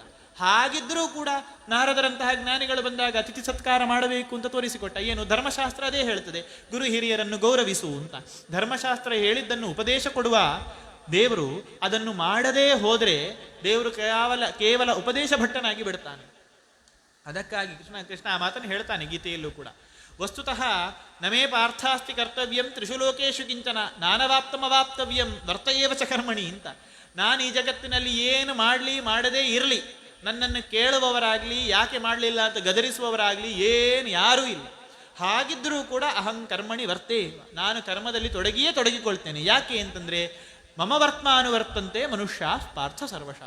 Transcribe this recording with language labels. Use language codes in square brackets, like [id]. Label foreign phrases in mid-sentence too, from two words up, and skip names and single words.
[kn] ಹಾಗಿದ್ರೂ ಕೂಡ ನಾರದರಂತಹ ಜ್ಞಾನಿಗಳು ಬಂದಾಗ ಅತಿಥಿ ಸತ್ಕಾರ ಮಾಡಬೇಕು ಅಂತ ತೋರಿಸಿಕೊಟ್ಟ. ಏನು? ಧರ್ಮಶಾಸ್ತ್ರ ಅದೇ ಹೇಳ್ತದೆ, ಗುರು ಹಿರಿಯರನ್ನು ಗೌರವಿಸು ಅಂತ. ಧರ್ಮಶಾಸ್ತ್ರ ಹೇಳಿದ್ದನ್ನು ಉಪದೇಶ ಕೊಡುವ ದೇವರು ಅದನ್ನು ಮಾಡದೇ ಹೋದರೆ ದೇವರು ಕೇವಲ ಉಪದೇಶ ಭಟ್ಟನಾಗಿ ಬಿಡ್ತಾನೆ. ಅದಕ್ಕಾಗಿ ಕೃಷ್ಣ ಆ ಮಾತನ್ನು ಹೇಳ್ತಾನೆ ಗೀತೆಯಲ್ಲೂ ಕೂಡ. [sa] ವಸ್ತುತಃ ನಮೇ ಪಾರ್ಥಾಸ್ತಿ ಕರ್ತವ್ಯಂ ತ್ರಿಷು ಲೋಕೇಶು ಕಿಂಚನ ನಾನವಾಪ್ತಮವಾಪ್ತವ್ಯಂ ವರ್ತಯೇವ ಚ ಕರ್ಮಣಿ ಅಂತ. [kn] ನಾನು ಈ ಜಗತ್ತಿನಲ್ಲಿ ಏನು ಮಾಡದೇ ಇರಲಿ, ನನ್ನನ್ನು ಕೇಳುವವರಾಗಲಿ, ಯಾಕೆ ಮಾಡಲಿಲ್ಲ ಅಂತ ಗದರಿಸುವವರಾಗಲಿ ಯಾರೂ ಇಲ್ಲ. ಹಾಗಿದ್ದರೂ ಕೂಡ [sa] ಅಹಂ ಕರ್ಮಣಿ ವರ್ತೇ, [kn] ನಾನು ಕರ್ಮದಲ್ಲಿ ತೊಡಗಿಕೊಳ್ತೇನೆ. ಯಾಕೆ ಅಂತಂದ್ರೆ [sa] ಮಮ ವರ್ತ್ಮಾನುವರ್ತಂತೆ ಮನುಷ್ಯ ಪಾರ್ಥ ಸರ್ವಶಃ.